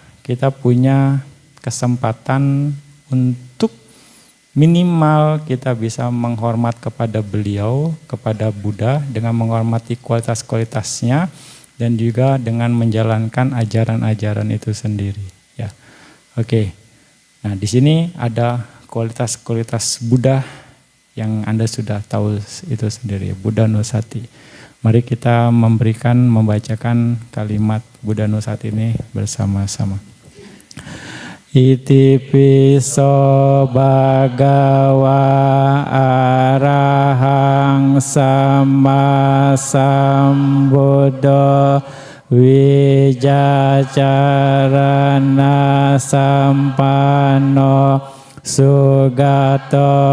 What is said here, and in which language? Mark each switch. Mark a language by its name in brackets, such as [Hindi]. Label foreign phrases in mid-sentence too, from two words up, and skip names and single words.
[Indonesian] Kita punya kesempatan untuk minimal kita bisa menghormat kepada beliau, kepada Buddha dengan menghormati kualitas-kualitasnya dan juga dengan menjalankan ajaran-ajaran itu sendiri, ya. Oke. Nah, di sini ada kualitas-kualitas Buddha yang Anda sudah tahu itu sendiri, Buddha Nusati. Mari kita membacakan kalimat Buddha Nusati ini bersama-sama. [Pali] Iti piso bhagawa arahang sama sambuddha wijacarana sampano sugato